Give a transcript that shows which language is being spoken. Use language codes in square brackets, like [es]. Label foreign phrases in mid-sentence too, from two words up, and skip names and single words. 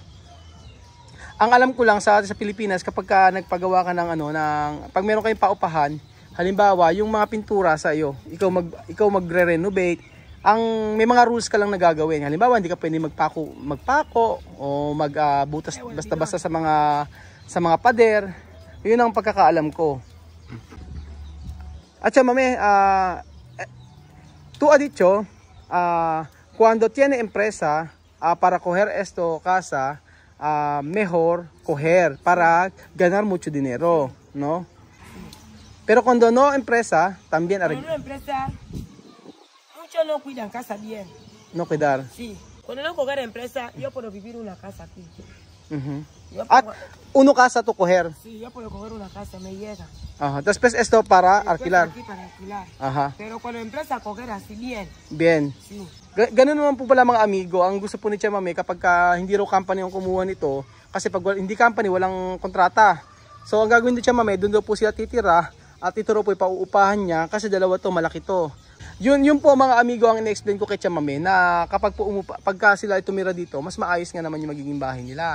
[tl] Ang alam ko lang sa Pilipinas, kapag nagpagawa ka ng pag meron kayong paupahan, halimbawa yung mga pintura sa iyo, ikaw magre-renovate, may mga rules ka lang na gagawin. Halimbawa, hindi ka pwedeng magpako o magbutas basta-basta sa mga pader. Yun ang pagkakaalam ko. At chamame, [es] tú has dicho, cuando tiene empresa para coger esto casa, mejor coger para ganar mucho dinero, ¿no? Pero cuando no empresa, también cuando no empresa, muchos no cuidan casa bien. No cuidar. Sí. Cuando no coger empresa, yo puedo vivir una casa aquí. At uno casa to coger. Sí, yo puedo coger una casa, me llega. Después esto para alquilar. Aquí para alquilar. Pero cuando empresa coger así bien. Bien. Sí. [tl] Ganun naman po pala mga amigo, ang gusto po ni Chamame kapag hindi raw company ang kumuha nito, kasi pag hindi company, walang kontrata. So ang gagawin ni Chamame, doon daw po sila titira at ito raw po ipauupahan niya kasi dalawa to, malaki to. Yun po mga amigo ang ina-explain ko kay Chamame na kapag po pagka sila tumira dito, mas maayos nga naman yung magiging bahay nila.